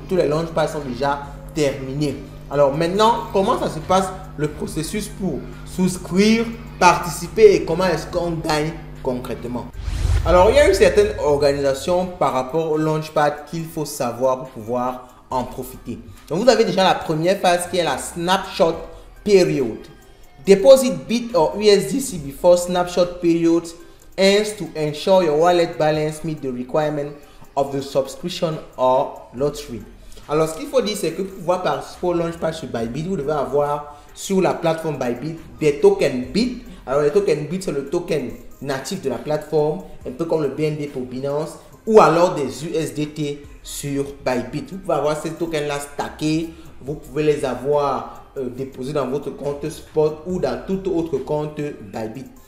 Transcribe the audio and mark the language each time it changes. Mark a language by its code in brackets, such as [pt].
[fr] Tous les Launchpads sont déjà terminés. Alors maintenant, comment ça se passe le processus pour souscrire, participer et comment est-ce qu'on gagne concrètement? Alors, il y a une certaine organisation par rapport au Launchpad qu'il faut savoir pour pouvoir en profiter. Donc, vous avez déjà la première phase qui est la Snapshot Period. [en] Deposit BIT or USDC before Snapshot Period aims to ensure your wallet balance meet the requirement of the subscription or lottery. [fr] Alors, ce qu'il faut dire, c'est que pour pouvoir participer au Launchpad sur Bybit, vous devez avoir sur la plateforme Bybit des tokens BIT. Alors, les tokens BIT, c'est le token natif de la plateforme, un peu comme le BNB pour Binance, ou alors des USDT sur Bybit. Vous pouvez avoir ces tokens-là stackés, vous pouvez les avoir déposés dans votre compte spot ou dans tout autre compte Bybit.